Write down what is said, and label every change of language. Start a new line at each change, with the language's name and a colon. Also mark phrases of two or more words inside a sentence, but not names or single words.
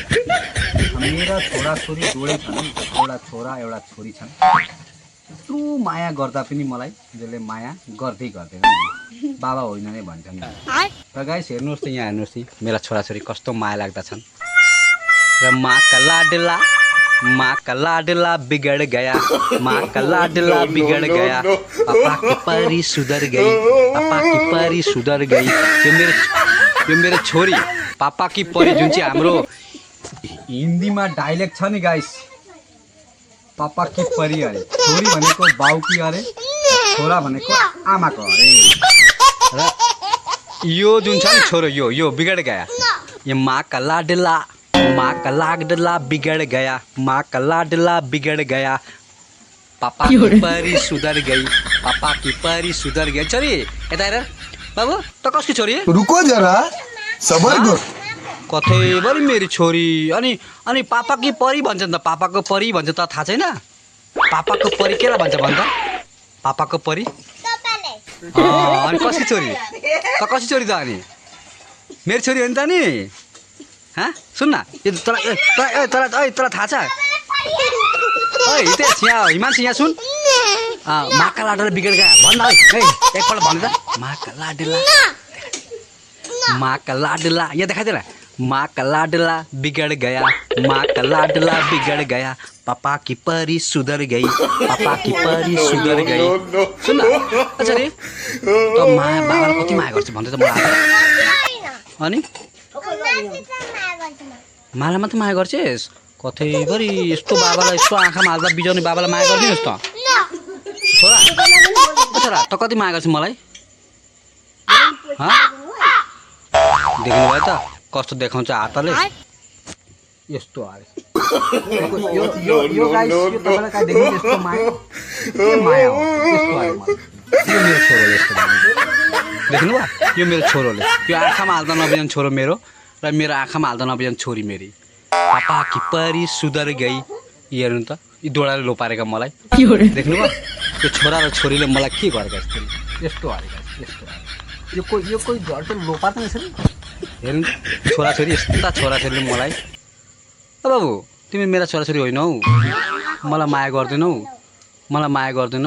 Nepali: मेरा छोराछोरी जोडै छन्, एउटा छोरा एउटा छोरी छन्। यत्रो माया गर्दा पनि मलाई जसले माया गर्दै गर्दैन बाबा होइन नै भन्छन्। र गाइस हेर्नुहोस् त यहाँ हेर्नुहोस् नि मेरा छोराछोरी कस्तो माया लाग्दा छन्।
Hindi: र माँ का लाडला बिगड़ गया, माँ का लाडला बिगड़ गया, पापा की परी सुधर गई, पापा की परी सुधर गई।
Nepali: यो मेरो छोरी
Hindi: पापा की परी
Nepali: जुन चाहिँ हाम्रो हिन्दीमा डाइलेक्ट छ नि गाइस,
Hindi: पापा की परी
Nepali: अरे छोरी भनेको बाउकी अरे, छोरा भनेको आमाको अरे। र यो जुन छ नि छोरो यो
Hindi: बिगड़ गया, यो माँ का लाडला बिगड़ गया, माँ का लाडला बिगड़ गया, पापा की परी सुधर गई, पापा की परी सुधर गई।
Nepali: छोरी यता हेर बाबु त कसको छोरी?
Hindi: रुको जरा सबर करो।
Nepali: कतैभरि मेरो छोरी अनि
Hindi: पापा की परी
Nepali: भन्छन् त, पापाको परी भन्छ त थाहा छैन? पापाको परी केलाई भन्छ भन्छ? पापाको परी अनि कसको छोरी? त कसको छोरी त अनि? मेरो छोरी हो नि त नि? सुन न यो तँलाई थाहा छ? यहाँ हिमांशी यहाँ सुन,
Hindi: माँ का लाडला बिगड़ गया
Nepali: भन्न है एकपल्ट भन्नु त।
Hindi: माँ का लाडला
Nepali: यहाँ देखाइदिएर,
Hindi: माँ का लाडला बिगड़ गया, माँ का लाडला बिगड़ गया, पापा की परी सुधर गई, पापा की परी सुधर गई।
Nepali: सुन न अच्छा रे त माया बाबाले कति माया गर्छ भन्दै त मलाई। अनि मलाई मात्रै माया गर्छेस्? कतैभरि यस्तो बाबालाई यस्तो आँखामा हाल्दा बिजाउने बाबालाई माया गरिदिनुहोस् त। छोरा त कति माया गर्छ मलाई? देख्नुभयो त कस्तो देखाउँछ हातले यस्तो अरे। यो गाइस यो तपाईलाई कहाँ देख्नु यस्तो माया? के माया हो यस्तो अरे मलाई। यो मेरो छोरोले यस्तो देख्नुभयो? यो मेरो छोरोले यो आँखामा हाल्दा नबिजाउने छोरो मेरो र मेरो आँखामा हाल्दा नबिजाउने छोरी मेरी।
Hindi: पापा की परी सुधर गई।
Nepali: हेर्नु त यी दोडाले लोपारेका मलाई देख्नुभयो? यो छोरा र छोरीले मलाई के गरेका यस्तो हारेका यस्तो। यो कोही घर त लोपार्दैन रहेछ नि। हेर्नु छोराछोरी यस्ता छोराछोरीले मलाई। बाबु तिमी मेरा छोराछोरी होइनौ, मलाई माया गर्दैनौ, मलाई माया गर्दैनौ।